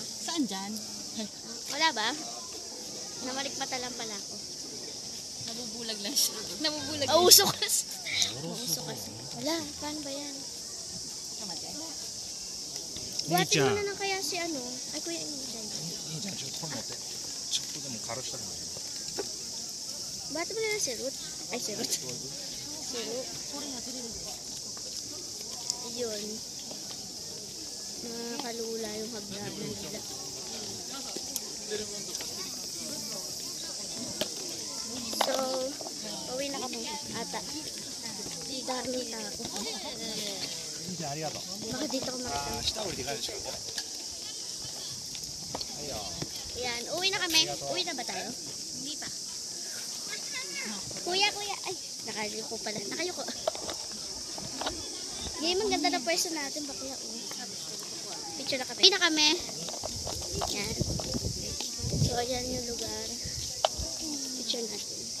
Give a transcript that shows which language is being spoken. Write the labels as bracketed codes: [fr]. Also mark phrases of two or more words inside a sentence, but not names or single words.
[tl] Saan dyan? Wala ba? Namalikmata lang pala ako. Nabubulag lang siya. Nabubulag Auso kasi. Auso kasi. Wala, paano ba yan? Buhatin mo na lang kaya si ano. Ay, kuya, Inday. [ja] いいじゃん、ちょっと本持って。ちょっとでも軽したくない。 [tl] Buhatin mo na lang si Ruth. Ay, si Ruth. Si Ruth. Ayun. Nakakalula yung hagdanan nila. So, pauwi na kami. Ata. Dami tao. [ja] いいじゃん、ありがとう。 [tl] Baka dito ko makita. [ja] 下降りて帰るでしょ。はいよ。 [tl] Ayan, uwi na kami. Uwi na ba tayo? Hindi pa. Kuya. Ay, nakayuko pala. Nakayuko. Ngayon, ang ganda na pwesto natin. Bakla, picture na kami. Uwi na kami. Yan. So, ayan yung lugar. Picture natin.